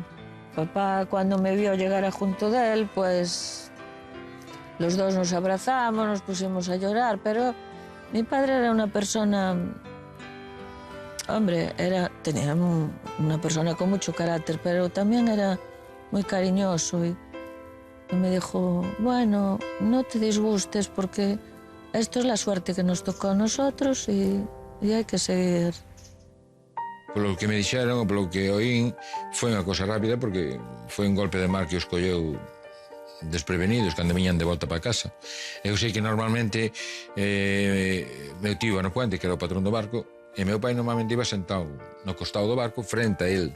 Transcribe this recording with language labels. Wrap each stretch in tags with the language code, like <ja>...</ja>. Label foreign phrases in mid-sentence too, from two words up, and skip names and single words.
<es>Papá, cuando me vio llegar junto de él, pues los dos nos abrazamos, nos pusimos a llorar, pero mi padre era una persona, hombre, tenía una persona con mucho carácter, pero también era muy cariñoso y me dijo, bueno, no te disgustes porque esto es la suerte que nos tocó a nosotros y hai que seguir.</es> <gl>Polo que me dixeron, polo que oín, foi unha cosa rápida porque foi un golpe de mar que os colleu desprevenidos cando viñan de volta para casa. Eu sei que normalmente meu tío iba no puente, que era o patrón do barco, e meu pai normalmente iba sentado no costado do barco frente a él.</gl>